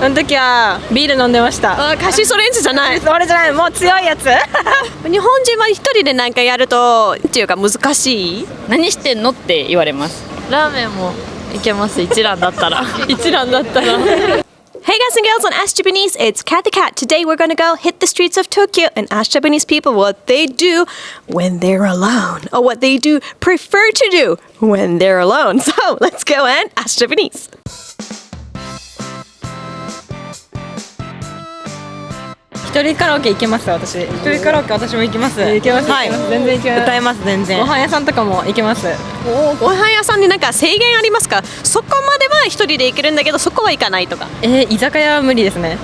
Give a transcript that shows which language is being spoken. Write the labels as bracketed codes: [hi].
[ja] その時はビール飲んでました。カシスオレンジじゃない。それじゃない、もう強いやつ。日本人は一人でなんかやるとっていうか難しい。何してんのって言われます。ラーメンもいけます、一蘭だったら。一蘭だったら。 [en] Hey guys and girls on Ask Japanese, it's Kat the Cat. Today we're gonna go hit the streets of Tokyo and ask Japanese people what they do when they're alone, or what they do prefer to do when they're alone. So let's go and ask Japanese. [ja] 一人カラオケ行けます私。一人カラオケ私も行きます。行けます。はい。全然行けます。歌えます全然。ご飯屋さんとかも行けます。ご飯屋さんになんか制限ありますか？そこまでは一人で行けるんだけどそこは行かないとか。居酒屋は無理ですね。